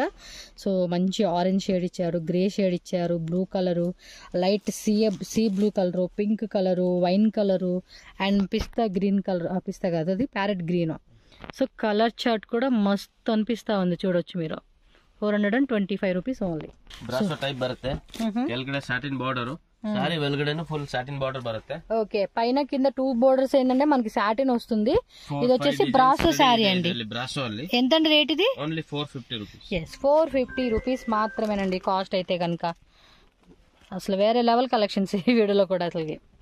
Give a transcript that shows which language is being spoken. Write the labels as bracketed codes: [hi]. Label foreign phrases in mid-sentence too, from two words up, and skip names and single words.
[te] సో మంచి [en] orange shade [te] ఇచ్చారు, [en] grey shade [te] ఇచ్చారు, బ్లూ కలరు, [en] light sea blue colour, [te] పింక్ కలరు, వైన్ కలరు అండ్ [en] pista green colour. [te] పిస్తా కాదు, అది [en] parrot green. [te] సో [en] colour chart [te] కూడా మస్తు అనిపిస్తూ ఉంది, చూడొచ్చు మీరు. 425 [en] rupees only. [kn] ಬ್ರಾಸೋ ಟೈಪ್ ಬರುತ್ತೆ. ಕೆಳಗಡೆ [en] satin border, [te] సారీ వెల్గడేను [en] full satin border [te] బರುತ್ತೆ. ఓకే, పైన కింద 2 బోర్డర్స్ ఏంటంటే మనకి సాటిన్ వస్తుంది. ఇది వచ్చేసి బ్రాసో శారీ అండి. [kn] బ్రాసో ಅಲ್ಲಿ [te] ఎంతండి రేట్ ఇది? [en] only 450 rupees. [te] yes, 450 రూపీస్ మాత్రమేనండి కాస్ట్ అయితే కనుక. అసలు వేరే [en] level collections [te] ఈ వీడియోలో కూడా అసలుకి.